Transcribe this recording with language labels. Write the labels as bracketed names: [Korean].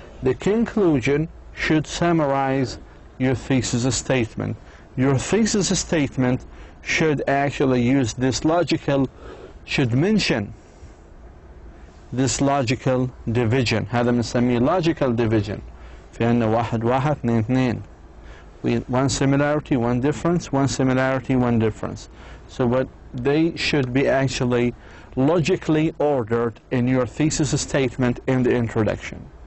[English] The conclusion should summarize your thesis statement. Your thesis statement should actually use this logical, should mention this logical division. [Arabic] هذا بنسميه logical division. في عندنا واحد واحد اثنين اثنين. [English] One similarity, one difference, one similarity, one difference. So what they should be actually logically ordered in your thesis statement in the introduction.